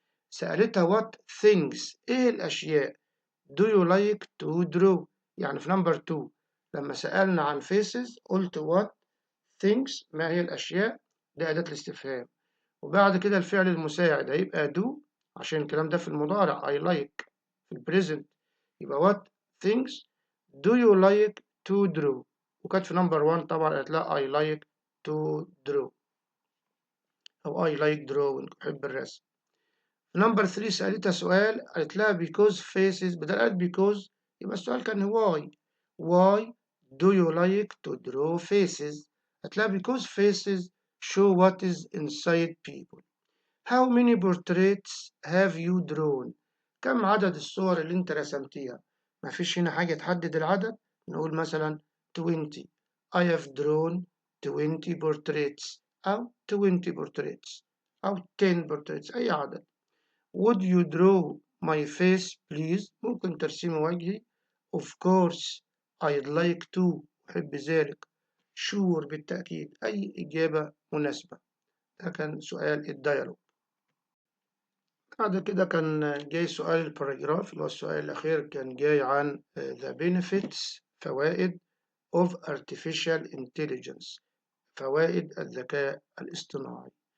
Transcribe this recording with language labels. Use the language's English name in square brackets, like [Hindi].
[Arabic] سألتها [English] what things، [Arabic] إيه الأشياء [English] do you like to draw. [Arabic] يعني في نمبر 2 لما سألنا عن faces قلت [English] what things، [Arabic] ما هي الأشياء، ده أداة الاستفهام. وبعد كده الفعل المساعد هيبقى do، عشان الكلام ده في المضارع I like. في البريزنت يبقى [English] what things do you like to draw. [Arabic] وكانت في نمبر 1 طبعا قالت لا [English] I like to draw، [Arabic] أو [English] I like drawing، [Arabic] أحب الرسم. نمبر 3 سألتها سؤال قالت لها [English] because faces، [Arabic] بدل قالت because يبقى السؤال كان [English] why do you like to draw faces. [Arabic] قالت لها [English] because faces show what is inside people. How many portraits have you drawn. [Arabic] كم عدد الصور اللي انت رسمتيها. مفيش هنا حاجة تحدد العدد، نقول مثلا 20. [English] I have drawn 20 portraits، أو 20 portraits، أو 10 portraits، أي عدد. Would you draw my face please. [Arabic] ممكن ترسمي وجهي. [English] Of course I'd like to، [Arabic] أحب ذلك. Sure بالتأكيد، أي إجابة مناسبة. ده كان سؤال الديالوج. بعد كده كان جاي سؤال الباراجراف اللي هو السؤال الأخير، كان جاي عن [English] the benefits، [Arabic] فوائد [English] of artificial intelligence، [Arabic] فوائد الذكاء الاصطناعي.